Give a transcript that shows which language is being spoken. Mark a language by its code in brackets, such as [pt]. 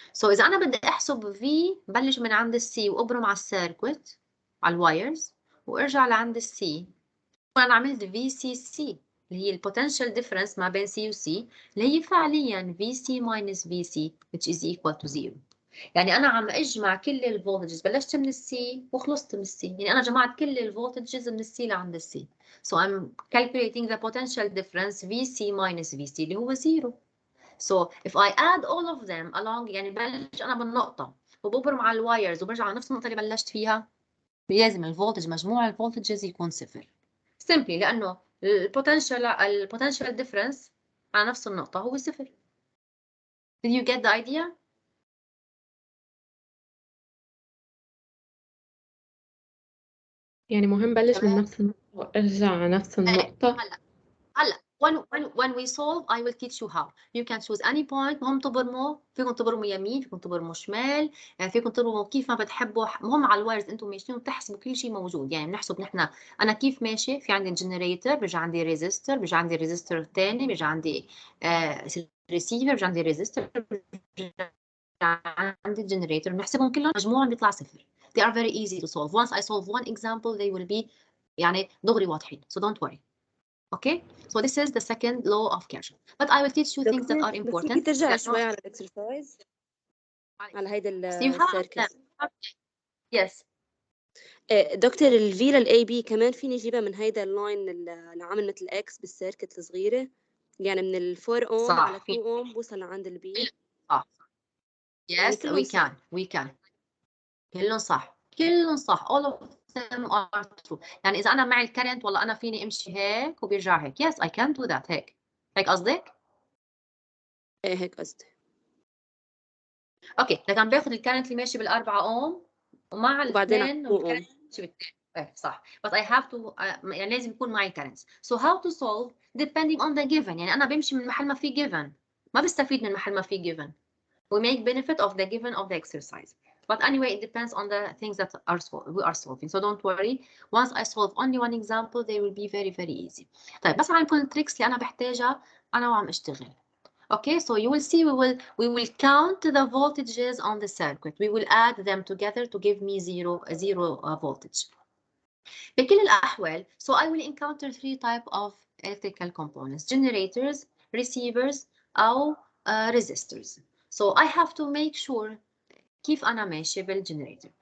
[ar] So إذا أنا بدي أحسب V, بلش من عند C وأبرم على السيركت على الوايرز وأرجع لعند C. وأنا عملت VCC اللي هي البوتنشال difference ما بين C و C اللي هي فعليا VC minus VC [en] which is equal to 0. [ar] يعني أنا عم أجمع كل الفولتجز، بلشت من السي وخلصت من السي، يعني أنا جمعت كل الفولتجز من السي لعند السي. [en] So I'm calculating the potential difference VC minus VC [ar] اللي هو 0. [en] So if I add all of them along، [ar] يعني بلش أنا بالنقطة وببرم على الوايرز وبرجع على نفس النقطة اللي بلشت فيها، لازم الفولتج مجموع الفولتجز يكون صفر. Simply لأنه البوتنشال difference على نفس النقطة هو صفر. [en] Did you get the idea؟ [ar] يعني مهم بلش من نفس النقطة وارجع على نفس النقطة. [en] هلا when we solve I will teach you how. You can choose any point. [ar] مهم تبرموا، فيكم تبرموا يمين، فيكم تبرموا شمال، فيكم تبرموا كيف ما بتحبوا. مهم على الوايرز انتم ماشيين وتحسبوا كل شيء موجود. يعني بنحسب نحن انا كيف ماشي، في عندي الجنريتور، بيجي عندي ريزيستور، بيجي عندي ريزيستور الثاني، بيجي عندي ريسيفر، بيجي عندي ريزيستور، عندي الجنريتور، بنحسبهم كلهم مجموعهم بيطلع صفر. [en] They are very easy to solve. Once I solve one example they will be [ar] يعني دغري واضحين. [en] So don't worry. Okay, so this is the second law of Kereswarf. But I will teach you things that are important. [ar] ممكن ترجع شوي على الاكسرسايز على هيدا السيركت. [en] Yes. [ar] دكتور الفي للاي بي كمان فيني اجيبها من هيدا اللاين اللي عامل مثل اكس بالسيركت الصغيره، يعني من ال 4 اوم على 2 اوم بوصل لعند البي. صح. [en] Yes, يعني we can. [ar] كلهم صح. كلهم صح. [en] All of them are true. [ar] يعني إذا أنا معي الكرنت والله أنا فيني أمشي هيك وبيرجع هيك. [en] Yes, I can do that. [ar] هيك قصدك؟ ايه هيك قصدي. اوكي، لكن باخذ الكرنت اللي ماشي بالأربعة اوم ومع الاثنين والكرنت ماشي بالثاني. ايه صح. [en] But I have to [ar] يعني لازم يكون معي [en] currents. So how to solve depending on the given. [ar] يعني أنا بمشي من محل ما في given، ما بستفيد من محل ما في given. [en] We make benefit of the given of the exercise. But anyway, it depends on the things that we are solving. So don't worry. Once I solve only one example, they will be very very easy. [ar] طيب بس عم كل التريكس اللي أنا بحتاجها أنا وعم أشتغل. [en] Okay, so you will see we will count the voltages on the circuit. We will add them together to give me zero voltage. [ar] بكل الأحوال, [en] so I will encounter three types of electrical components: generators, receivers, أو resistors. So I have to make sure [ar] كيف أنا ماشي [en] بالgenerator.